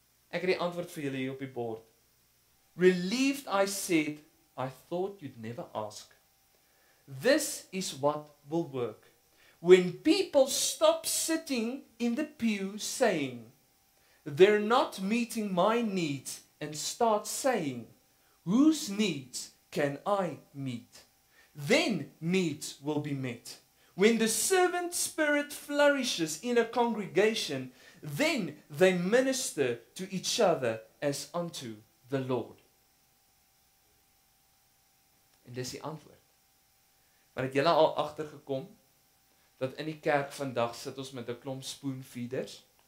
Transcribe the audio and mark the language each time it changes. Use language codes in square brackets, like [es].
[af] Ek het die antwoord vir julle hier op die bord. [en] Relieved, I said, I thought you'd never ask. This is what will work. When people stop sitting in the pew saying, they're not meeting my needs, and start saying, whose needs can I meet? Then needs will be met. When the servant spirit flourishes in a congregation, then they minister to each other as unto the Lord. [af] En dis die antwoord. Maar het julle al agtergekom dat in die kerk vandag sit ons met 'n klomp spoonfeeders?